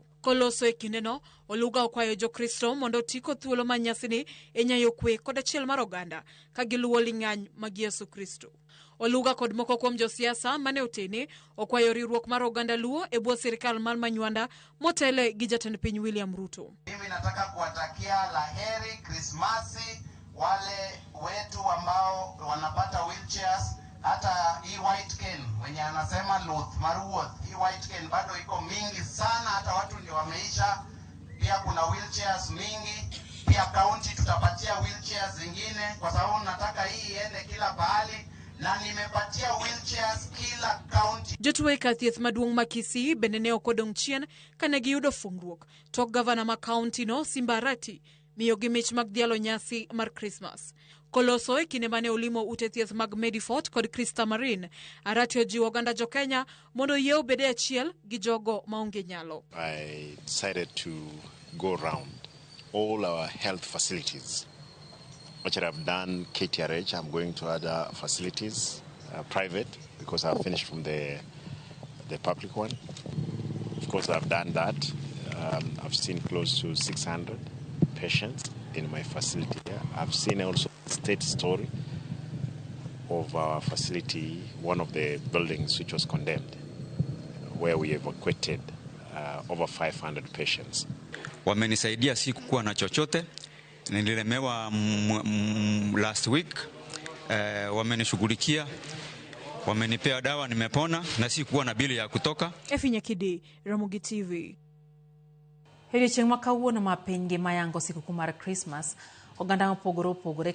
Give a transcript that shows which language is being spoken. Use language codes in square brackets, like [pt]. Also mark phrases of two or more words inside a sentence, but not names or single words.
[luo] Koloso e kindeno, Oluga okwayo Jo-Kristo mondo tiko thuolo ma nyasini e nyayo kwe kod achiel mar oganda ka giluwo ling'any mag Yesu Kristo. Oluga kod moko kuom josiasa mane otene okwayo riwruok mar oganda Luo e bwo sirikal mar Manywanda motele gi jatend piny William Ruto. [sw] Mimi nataka kuwatakia laheri Krismasi wale wetu ambao wanapata wheelchairs, hata hii [en] white cane [sw] wenye anasema Luth Maruoth, hii [en] white cane [sw] bado iko mingi sana, hata watu ndio wameisha. Pia kuna wheelchairs mingi, pia county tutapatia wheelchairs zingine kwa sababu nataka hii iende kila pahali. Na nimepatia wheelchairs kila county. [luo] Jotwe ka thieth maduong' ma Kisii bende ne okodong' chien kane giyudo fungruok tok gavana ma kaunti no Simba Arati miyo gi mich mag dhialo nyasi mar Christmas. Koloso e kinde mane olimo ute thieth mag Medifort kod Krista Marine, Arati ojiwo oganda Jo-Kenya mondo yie obede achiel gi jogo maonge nyalo. [en] I decided to go around all our health facilities. Which I've done KTRH, I'm going to other facilities, private, because I've finished from the public one. Of course, I've done that. I've seen close to 600 patients in my facility here. I've seen also the state story of our facility, one of the buildings which was condemned, where we evacuated over 500 patients. [sw] Wamenisaidia si kukuwa na chochote. Nililemewa [en] last week. [sw] Wamenishughulikia, wamenipea dawa, nimepona na si kuwa na bili ya kutoka. Efinya Kidi, Ramogi TV. [luo] Hili chengwa kawuono mapiny gi mayango siku kumar Christmas oganda mopogore opogore